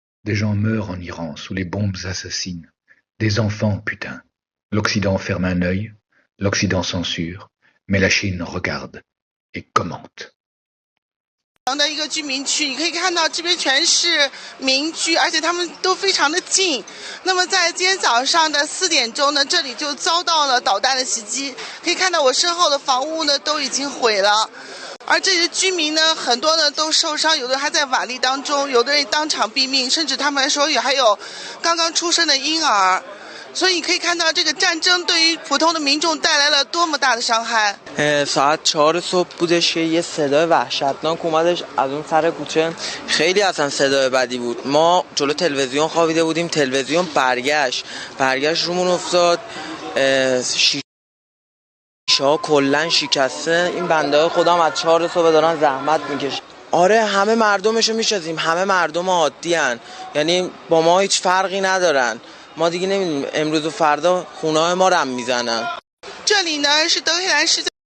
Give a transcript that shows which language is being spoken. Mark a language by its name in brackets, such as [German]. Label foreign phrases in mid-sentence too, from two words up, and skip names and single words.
[French] Des gens meurent en Iran sous les bombes assassines. Des enfants, putain. L'Occident ferme un œil, l'Occident censure, mais la Chine regarde et commente. [Chinese] 的一个居民区，你可以看到这边全是民居，而且他们都非常的近。那么在今天早上的4点钟呢，这里就遭到了导弹的袭击。可以看到我身后的房屋呢都已经毁了，而这些居民呢，很多呢都受伤，有的还在瓦砾当中，有的人当场毙命，甚至他们说还有刚刚出生的婴儿。所以可以看到这个战争对于普通的民众带来了多么大的伤害。 [Persian] ساعت 4 صبح بودش که یه صدای وحشتناک اومدش از اون سر کوچه. خیلی اصلا صدای بدی بود. ما جلو تلویزیون خوابیده بودیم، تلویزیون برگشت رومون افتاد، شیشه ها کلا شکسته. این بنده های خدا هم از 4 صبح دارن زحمت میکشن. آره همه مردمشو میشناسیم، همه مردم عادی هن، یعنی با ما هیچ فرقی ندارن. ما دیگه نمیدونیم امروز و فردا خونه های ما رو هم میزنن. [Chinese] 这里呢是德黑兰市